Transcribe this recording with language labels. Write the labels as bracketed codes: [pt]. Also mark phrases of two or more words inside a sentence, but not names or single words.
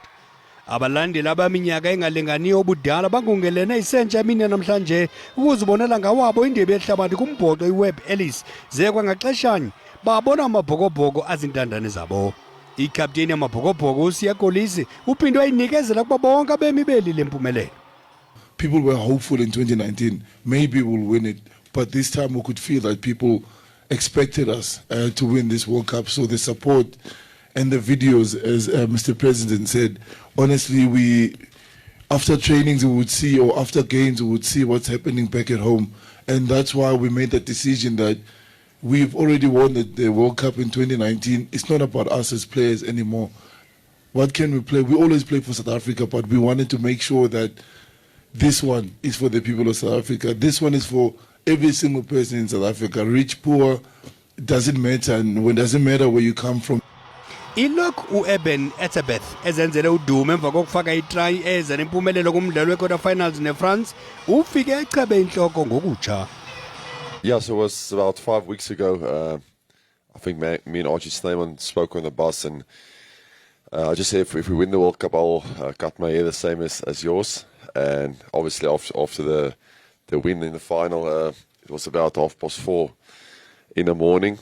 [xh] Abalandeli abaminyaka engalinganiyo obudala bangongelene isentsha emini namhlanje ukuzibonela ngawabo indebe yehlabathi kumbhoxo iWebb Ellis ze kwangaxeshanye babona amabhokobhoko azintandane zabo. Ikapteni yamabhokobhoko uSiya Kolisi uphindwe ayinikezela kuba bonke abemi beli lempumelelo. [en] People were hopeful in 2019, maybe we'll win it. But this time we could feel that people expected us to win this World Cup. So the support and the videos, as Mr. President said, honestly, after trainings we would see, or after games we would see what's happening back at home. And that's why we made that decision that we've already won the World Cup in 2019. It's not about us as players anymore. What can we play? We always play for South Africa, but we wanted to make sure that this one is for the people of South Africa. This one is for every single person in South Africa. Rich, poor, it doesn't matter. And it doesn't matter where you come from. [xh] Ilokhu uEben Etzebeth ezenzele udumo emva kokufaka itry eza nempumelelo kumdlalo we- [en] quarter finals [xh] neFrance ufike echebe inhloko ngokutsha. [en] Yeah, so it was about 5 weeks ago. I think me and Archie Snyman spoke on the bus, and I just said if we win the World Cup, I'll cut my hair the same as yours. And obviously after the win in the final, it was about 4:30 in the morning.